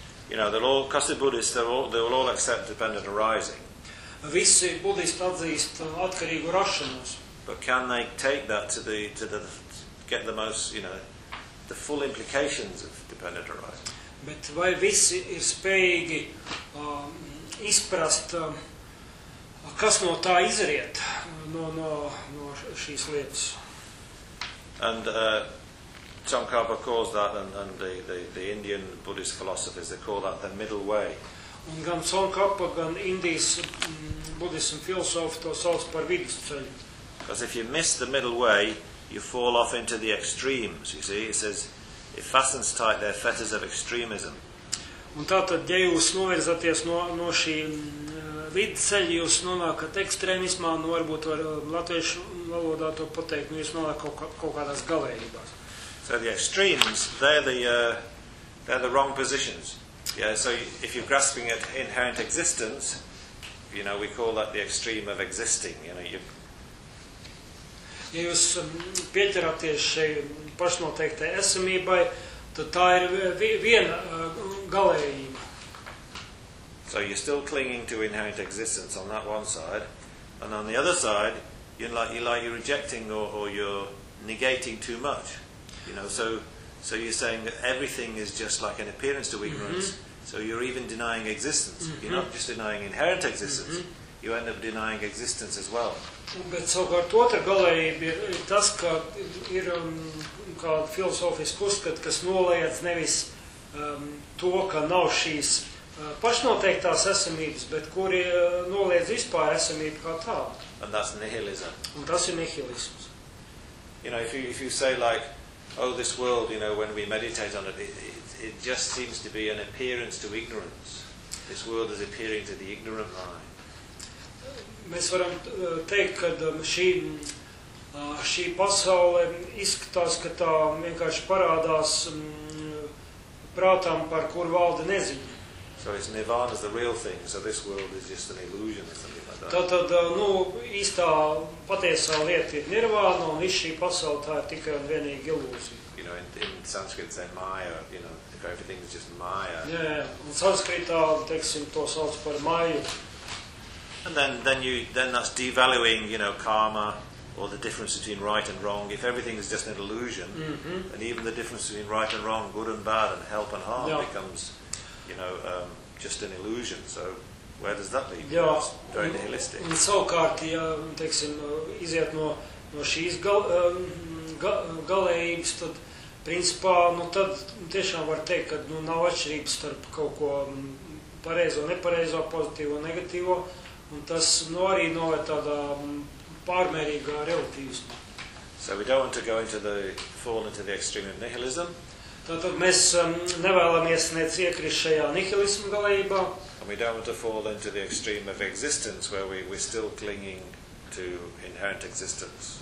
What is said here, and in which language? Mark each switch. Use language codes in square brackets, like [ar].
[en] You know, they'll all, because the Buddhists, they'll all accept dependent arising. [lv] Visi Buddhisti atzīst atkarīgu rašanos. [en] But can they take that get the most, you know, the full implications of dependent arising? [lv] Bet vai visi ir spējīgi izprast, kas no tā izriet, no šīs lietas? [en] And, Tsongkhapa calls that, and the Indian Buddhist philosophers, they call that the middle way. [lv] Un gan Tsongkhapa, gan Indijas Buddhism filosofi to sauc par vidusceļu. [en] Because if you miss the middle way, you fall off into the extremes, you see. It says, it fastens tight their fetters of extremism. [lv] Un tātad, ja jūs novirzaties no šī vidusceļa, jūs nonākat ekstrēmismā, nu varbūt var latviešu valodā to pateikt, nu jūs nonākat kaut kādās galējībās. [en] So the extremes, they're the wrong positions. Yeah, so if you're grasping at inherent existence, you know, we call that the extreme of existing, you know, [lv] Ja jūs pieķeraties šai pašnoteiktai esamībai, tad tā ir viena galējība. [en] So you're still clinging to inherent existence on that one side, and on the other side, you're rejecting or you're negating too much. You know, so you're saying that everything is just like an appearance to ignorance. Mm-hmm. So you're even denying existence. Mm-hmm. You're not just denying inherent existence. Mm-hmm. You end up denying existence as well. [lv] Bet savukārt otra galējība ir tas, ka ir kā filosofiski uzskat, kas noliedz nevis to, ka nav šīs pašnoteiktās esamības, bet kuri noliedz vispār esamību kā tā. [en] And that's nihilism. [lv] Un tas ir nihilisms. [en] You know, if you say like, oh, this world, you know, when we meditate on it just seems to be an appearance to ignorance. This world is appearing to the ignorant mind. [lv] Mēs varam teikt, ka šī pasaule izskatās, ka tā vienkārši parādās prātam, par kur valda neziņa. [en] So it's nirvana is the real thing, so this world is just an illusion or something like that. [lv] Tad, nu, īstā patiesā lieta ir nirvana, un viss šī pasaule tā ir tikai un vienīgi ilūzija. [en] You know, in Sanskrit say maya, you know, if everything is just maya. [lv] Jā, un Sanskritā, teiksim, to sauc par maju. [en] And then that's devaluing, you know, karma, or the difference between right and wrong. If everything is just an illusion, mm-hmm. and even the difference between right and wrong, good and bad, and help and harm, becomes... you know, just an illusion. So, where does that lead? [lv] Jā, [en] that's very nihilistic. [lv] Un savukārt, ja, teiksim, iziet no šīs galējības, tad, principā, nu tad tiešām var teikt, ka nu, nav atšķirības starp kaut ko pareizo, nepareizo, pozitīvo, negatīvo, un tas nu, arī novērt tādā pārmērīgā relatīvismā. [en] So we don't want to go into the fall into the extreme of nihilism. [lv] Tātad mēs nevēlamies neciekrist šajā nihilismu galējībā. [en] And we don't want to fall into the extreme of existence where we're still clinging to inherent existence.